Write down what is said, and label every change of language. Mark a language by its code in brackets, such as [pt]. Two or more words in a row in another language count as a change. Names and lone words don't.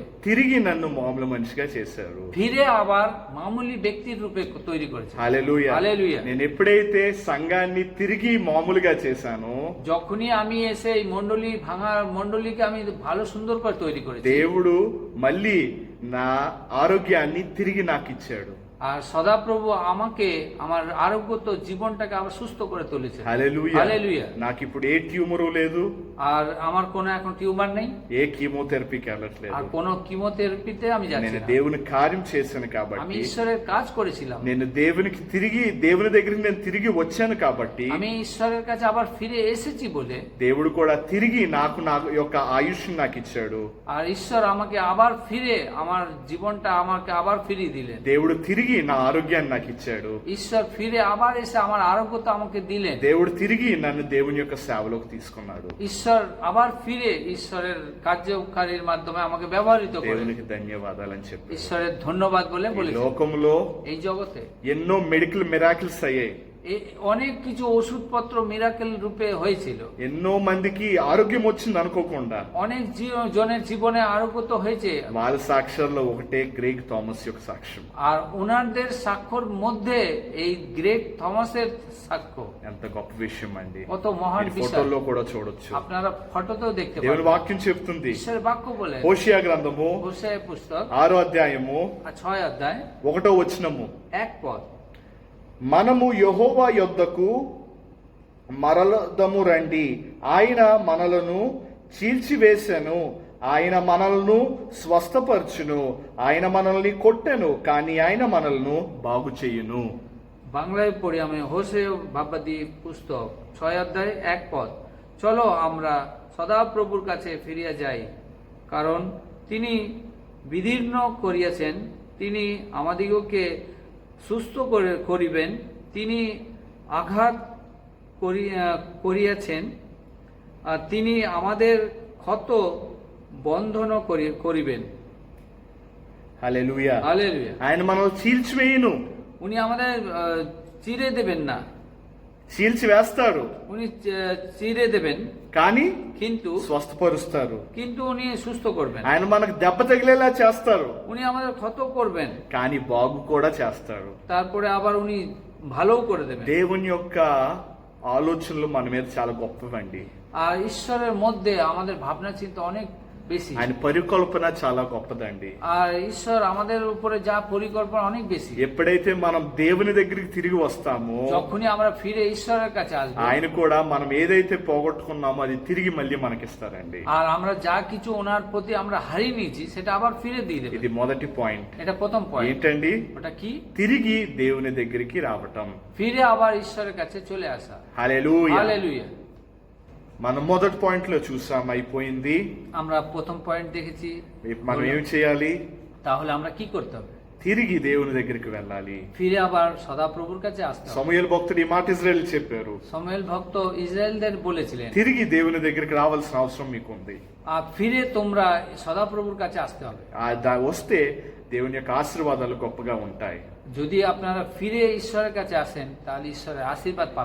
[te] తిరిగి నన్ను మామూలు మనిషిగా చేశారు. [bn] ফিরে আবার মামুলি ব্যক্তির রূপে তৈরি করেছে। [te] హల్లెలూయా. [bn] హల్లెలూయా। [te] నేను ఎప్పుడైతే సంఘాన్ని తిరిగి మామూలుగా చేశానో, [bn] যখনই আমি এসে এই মণ্ডলীকে আমি ভালো সুন্দর করে তৈরি করেছি, [te] దేవుడు మళ్ళీ నా ఆరోగ్యాన్ని తిరిగి నాకు ఇచ్చాడు. [bn] আর সদাপ্রভু আমাকে আমার আরোগ্যত জীবনটাকে আবার সুস্থ করে তুলেছে। [te] హల్లెలూయా. [bn] హల్లెలూయా। [te] నాకు ఇప్పుడు ఏ ట్యూమరు లేదు, [bn] আর আমার কোনো এখন টিউমার নেই, [te] ఏ కీమోథెరపీకి [bn] আর [te] వెళ్ళట్లేదు. [bn] কোনো কিমোথেরাপিতে আমি যাচ্ছি [te] నేను [bn] না। [te] దేవుని కార్యం చేశాను [bn] আমি [te] కాబట్టి, [bn] ঈশ্বরের কাজ করেছিলাম, [te] నేను దేవుని దగ్గరికి నేను తిరిగి వచ్చాను కాబట్టి, [bn] আমি ঈশ্বরের কাছে আবার ফিরে এসেছি বলে [te] దేవుడు కూడా తిరిగి నా యొక్క ఆయుష్ నాకు ఇచ్చాడు. [bn] আর ঈশ্বর আমাকে আবার ফিরে আমার জীবনটা আমাকে আবার ফিরিয়ে দিলেন। [te] దేవుడు తిరిగి నా ఆరోగ్యాన్ని నాకు ఇచ్చాడు. [bn] ঈশ্বর ফিরে আবার এসে আমার আরোগ্যতা আমাকে দিলেন। [te] దేవుడు తిరిగి నన్ను దేవుని యొక్క సేవలోకి తీసుకున్నాడు. [bn] ঈশ্বর আবার ফিরে ঈশ্বরের কার্যকারীর মাধ্যমে আমাকে ব্যবহৃত করে। [te] దేవునికి ధన్యవాదాలని చెప్పి, [bn] ঈশ্বরের ধন্যবাদ বলে [te] ఈ [bn] বলেছি। [te] లోకంలో [bn] এই জগতে [te] ఎన్నో [en] medical miracles [te] అయ్యాయి. [bn] অনেক কিছু ওষুধপত্র মিরাকেল রূপে হয়েছিল, [te] ఎన్నో మందికి ఆరోగ్యం వచ్చింది అనుకోకుండా. [bn] অনেক জনের জীবনে আরোগ্য হয়েছে। [te] వాళ్ళ సాక్ష్యాల్లో ఒకటే గ్రేగ్ థామస్ యొక్క సాక్ష్యం. [bn] আর ওনাদের সাক্ষ্যর মধ্যে এই গ্রেগ থমাসের সাক্ষ্য [te] ఎంత గొప్ప విషయం అండి. [bn] কত মহান [te] మీరు [bn] বিষয়, [te] ఫోటోల్లో కూడా చూడొచ్చు. [bn] আপনারা ফটোতেও দেখতে [te] దేవుని [bn] পাবেন। [te] వాక్యం చెప్తుంది, [bn] ঈশ্বরের বাক্য বলে [te] హోషియా గ్రంథము [bn] হোশিয়া পুস্তক [te] 6వ అధ్యాయము [bn] 6 অধ্যায় [te] 1వ వచనము, [bn] 1 পদ, [te] మనము యెహోవా యొద్దకు మరలదము రండి, ఆయన మనలను చీల్చివేసెను, ఆయన మనలను స్వస్థపరచును, ఆయన మనల్ని కొట్టెను కానీ ఆయన మనలను బాగు చేయును. [bn] বাংলায় পড়ি আমি। হোশিয়া ভাববাদী পুস্তক 6 অধ্যায় 1 পদ, চলো আমরা সদাপ্রভুর কাছে ফিরিয়া যাই, কারণ তিনি বিদীর্ণ করিয়াছেন, তিনি আমাদিগকে সুস্থ করিবেন, তিনি আঘাত করিয়াছেন, আর তিনি আমাদের ক্ষত বন্ধন করিবেন। [te] హల్లెలూయా. [bn] হালেলুয়া। [te] ఆయన మనల్ని చీల్చివేయును, [bn] উনি আমাদের চিরে দেবেন না, [te] చీల్చివేస్తారు [bn] উনি চিরে দেবেন, [te] కానీ [bn] কিন্তু [te] స్వస్థపరుస్తారు. [bn] উনি সুস্থ করবেন। [te] ఆయన మనకు దెబ్బ తగిలేలా చేస్తారు, [bn] উনি আমাদের ক্ষত করবেন, [te] కానీ బాగు కూడా చేస్తారు. [bn] তারপরে আবার উনি ভালোও করে দেবেন। [te] దేవుని యొక్క ఆలోచనలు మన మీద చాలా గొప్పవండి. [bn] আর ঈশ্বরের মধ্যে আমাদের ভাবনা চিন্তা অনেক বেশি। [te] ఆయన పరికల్పన చాలా గొప్పదండి. [bn] আর ঈশ্বর আমাদের উপরে যা পরিকল্পনা অনেক বেশি। [te] ఎప్పుడైతే మనం దేవుని దగ్గరికి తిరిగి వస్తామో [bn] যখনই আমরা ফিরে ঈশ্বরের কাছে আসবো, [te] ఆయన కూడా మనం ఏదైతే పోగొట్టుకున్నామో అది తిరిగి మళ్ళీ మనకిస్తారండి. [bn] আর আমরা যা কিছু ওনার প্রতি আমরা হারিয়ে নিয়েছি সেটা আবার ফিরে দিয়ে দেবে। [te] ఇది మొదటి పాయింట్. [bn] এটা প্রথম পয়েন্ট। [te] ఏంటండి? [bn] ওটা কি? [te] తిరిగి దేవుని దగ్గరికి రావటం. [bn] ফিরে আবার ঈশ্বরের কাছে চলে আসা। [te] హల్లెలూయా. [bn] হালেলুয়া। [te] మనం మొదటి పాయింట్ లో చూసాం, అయిపోయింది. [bn] আমরা প্রথম পয়েন্ট দেখেছি। [te] మనం ఏం చేయాలి? [bn] তাহলে আমরা কি করতে হবে? [te] తిరిగి దేవుని దగ్గరికి వెళ్ళాలి. [bn] ফিরে আবার সদাপ্রভুর কাছে আসতে হবে। [te] సమూయేలు భక్తుడు ఈ మాట ఇజ్రాయెల్ చెప్పారు. [bn] সমুয়েল ভক্ত ইসরায়েলদের বলেছিলেন, [te] తిరిగి దేవుని దగ్గరికి రావాల్సిన అవసరం మీకుంది. [bn] আর ফিরে তোমরা সদাপ্রভুর কাছে আসতে হবে। [te] వస్తే దేవుని యొక్క ఆశీర్వాదాలు గొప్పగా ఉంటాయి. [bn] যদি আপনারা ফিরে ঈশ্বরের কাছে আসেন তাহলে ঈশ্বরের আশীর্বাদ পাবেন।